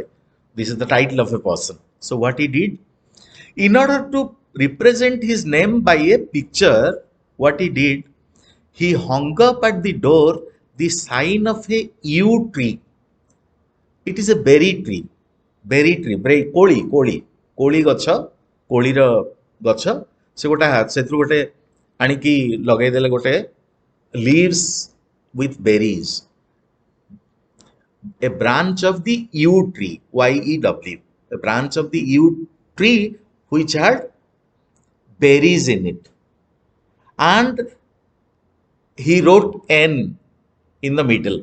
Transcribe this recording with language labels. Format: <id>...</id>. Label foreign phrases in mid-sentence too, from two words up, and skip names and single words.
<en>This is the title of a person. So what he did, in order to represent his name by a picture, what he did, he hung up at the door the sign of a yew tree. It is a berry tree,</en> <or>କୋଳି ଗଛ, କୋଳିର ଗଛ, ସେ ଗୋଟେ ସେଥିରୁ ଗୋଟେ ଆଣିକି ଲଗେଇଦେଲେ ଗୋଟେ</or> <en>leaves with berries, a branch of the yew tree, Y-E-W, a branch of the yew tree which had berries in it. And he wrote N in the middle.</en>